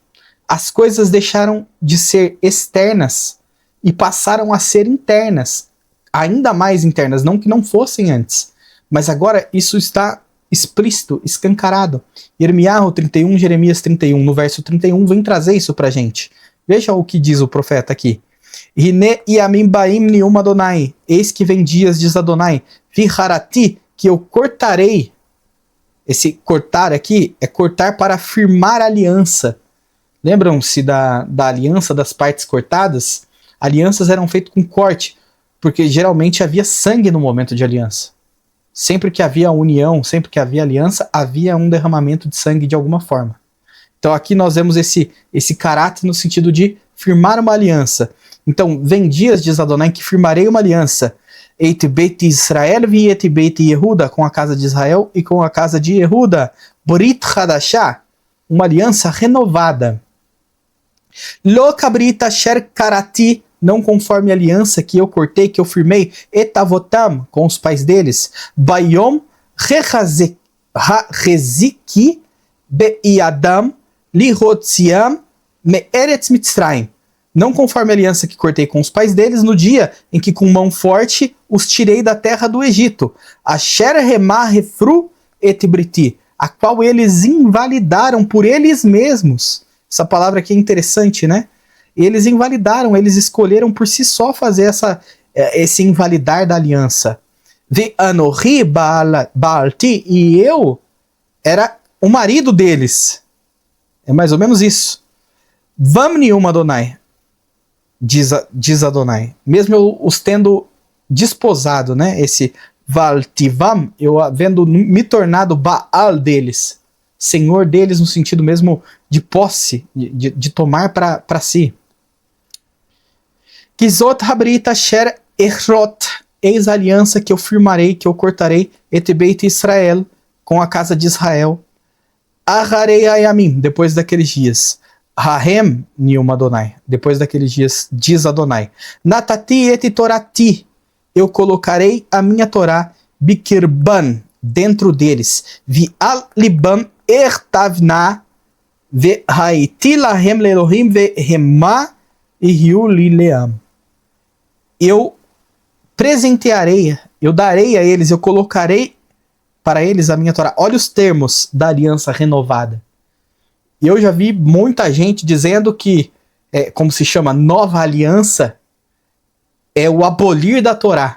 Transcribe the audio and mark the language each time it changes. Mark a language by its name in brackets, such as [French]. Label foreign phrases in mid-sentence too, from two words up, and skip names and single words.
[Portuguese] As coisas deixaram de ser externas e passaram a ser internas, ainda mais internas, não que não fossem antes, mas agora isso está explícito, escancarado. Irmiarro 31, Jeremias 31, no verso 31, vem trazer isso pra gente. Veja o que diz o profeta aqui. [Hebrew] הנה ימים באים נאם יהוה, [Portuguese] eis que vem dias, diz Adonai, viharati, que eu cortarei. Esse cortar aqui é cortar para firmar aliança. Lembram-se da aliança das partes cortadas? Alianças eram feitas com corte, porque geralmente havia sangue no momento de aliança. Sempre que havia união, sempre que havia aliança, havia um derramamento de sangue de alguma forma. Então aqui nós vemos esse caráter no sentido de firmar uma aliança. Então, vem dias, diz Adonai, que firmarei uma aliança. [Hebrew] את בית ישראל ואת בית יהודה, [Portuguese] com a casa de Israel e com a casa de Yehuda. [Hebrew] ברית חדשה, [Portuguese] uma aliança renovada. [Hebrew] לא כברית אשר כרתי, [Portuguese] não conforme a aliança que eu cortei, que eu firmei, etavotam, com os pais deles. [Hebrew] ביום החזיקי בידם להוציאם מארץ מצרים. [Portuguese] Não conforme a aliança que cortei com os pais deles, no dia em que com mão forte os tirei da terra do Egito. [Hebrew] אשר המה הפרו את בריתי, [Portuguese] a qual eles invalidaram por eles mesmos. Essa palavra aqui é interessante, né? Eles invalidaram, eles escolheram por si só fazer esse invalidar da aliança. [Hebrew] ואנכי בעלתי, [Portuguese] e eu era o marido deles. É mais ou menos isso. [Hebrew] בם נאם יהוה, [Portuguese] diz Adonai. Mesmo eu os tendo desposado, né? Esse valtivam, eu havendo me tornado Baal deles. Senhor deles no sentido mesmo de posse, de tomar para si. [Hebrew] כי זאת הברית אשר אכרת, [Portuguese] eis a aliança que eu firmarei, que eu cortarei, [Hebrew] את בית ישראל, [Portuguese] com a casa de Israel. [Hebrew] אחרי הימים, [Portuguese] depois daqueles dias. [Hebrew] ההם נאם יהוה, [Portuguese] depois daqueles dias, diz Adonai. [Hebrew] נתתי את תורתי, [Portuguese] eu colocarei a minha Torá, bikirban, dentro deles. [Hebrew] ועל לבם אכתבנה והייתי להם לאלהים והמה יהיו לי לעם. [Portuguese] Eu presentearei, eu darei a eles, eu colocarei para eles a minha Torá. Olha os termos da aliança renovada. E eu já vi muita gente dizendo que, como se chama, nova aliança, é o abolir da Torá.